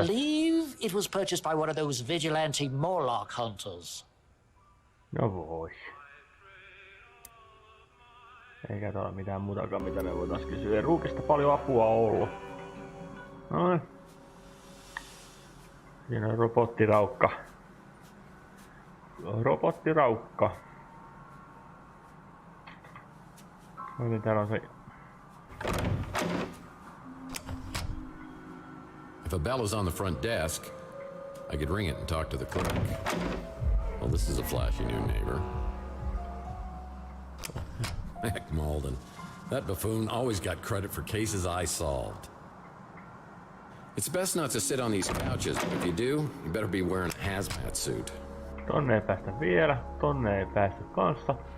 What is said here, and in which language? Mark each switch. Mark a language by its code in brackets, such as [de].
[en] believe it was purchased by one of those vigilante Morlock hunters. [fi] No voi. Eikä täällä mitään muutakaan, mitä me voitais kysyä. Ei ruukista paljon apua ollut. Noin. Siinä on robottiraukka. Robottiraukka. Oikein täällä on se... [en] If a bell is on the front desk, I could ring it and talk to the clerk. Well, this is a flashy new neighbor. Heck, Malden. That buffoon always got credit for cases I solved. It's best not to sit on these couches, but if you do, you better be wearing a hazmat suit. [fi] Tonne ei päästä vielä, tonne ei päästä kanssa.